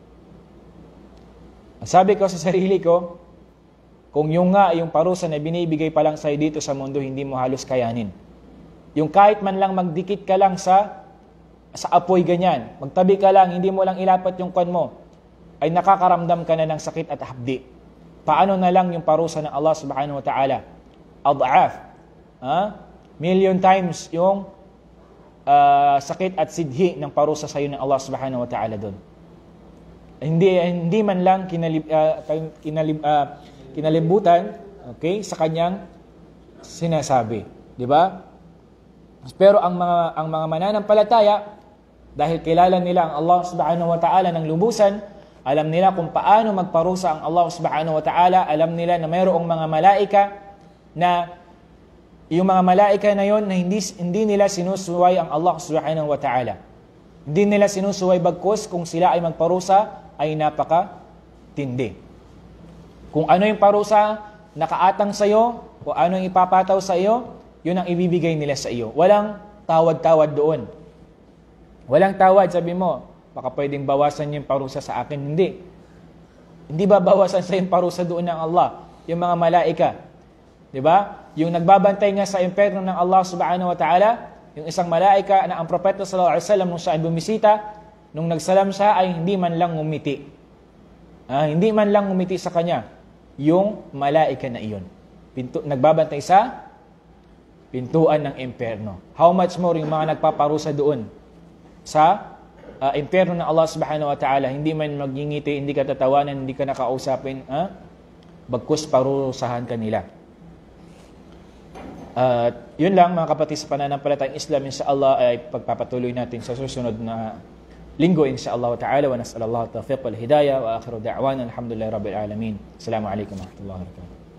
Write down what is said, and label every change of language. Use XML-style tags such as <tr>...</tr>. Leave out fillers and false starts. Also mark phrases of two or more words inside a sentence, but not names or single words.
<tl>Ang sabi ko sa sarili ko, kung yung parusa na binibigay pa lang sa'yo dito sa mundo, hindi mo halos kayanin. Yung kahit man lang magdikit ka lang sa apoy ganyan, magtabi ka lang, hindi mo lang ilapat yung kwan mo, ay nakakaramdam ka na ng sakit at hapdi. Paano na lang yung parusa ng Allah</tl> <ar>سبحانه وتعالى?</ar> <tl>Ad'af.</tl> <en>Million times</en> <tl>yung sakit at sidhi ng parusa sa iyo ng Allah</tl> <ar>سبحانه وتعالى</ar> <tl>doon. Hindi man lang kinalibutan, okay, sa kanyang sinasabi, di ba? Pero ang mga mananampalataya, dahil kilala nila ang Allah</tl> <ar>سبحانه وتعالى</ar> <tl>ng lubusan, alam nila kung paano magparusa ang Allah</tl> <ar>سبحانه وتعالى,</ar> <tl>alam nila na mayroong mga malaika na yung mga malaika na yon na hindi nila sinusuway ang Allah</tl> <ar>سبحانه وتعالى.</ar> <tl>Hindi nila sinusuway bagkus kung sila ay magparusa ay napaka-tindi. Kung ano yung parusa nakaatang sa iyo, kung ano yung ipapataw sa iyo, yun ang ibibigay nila sa iyo. Walang tawad-tawad doon. Walang tawad, sabi mo, baka pwedeng bawasan yung parusa sa akin. Hindi. Hindi ba bawasan sa yung parusa doon ng Allah? Yung mga malaika. Diba? Yung nagbabantay nga sa impyerno ng Allah</tl> <ar>سبحانه وتعالى,</ar> <tl>yung isang malaika na ang propeta</tl> <ar>صلى الله عليه وسلم</ar> <tl>nung siya ay bumisita, nung nagsalam siya ay hindi man lang ngumiti. Hindi man lang ngumiti sa kanya yung malaika na iyon. Nagbabantay sa pintuan ng impyerno.</tl> <en>How much more</en> <tl>yung mga nagpaparusa doon sa impyerno ng Allah</tl> <ar>سبحانه وتعالى,</ar> <tl>hindi man magngingiti, hindi ka tatawanan, hindi ka nakausapin, bagkus parusahan kanila. Yun lang mga kapatid sa pananampalatayang Islam, inshallah ay pagpapatuloy natin sa susunod na linggo</tl> <ar>إن شاء الله تعالى، ونسأل الله التوفيق والهداية وآخر دعوانا الحمد لله رب العالمين. السلام عليكم ورحمة الله وبركاته.</ar>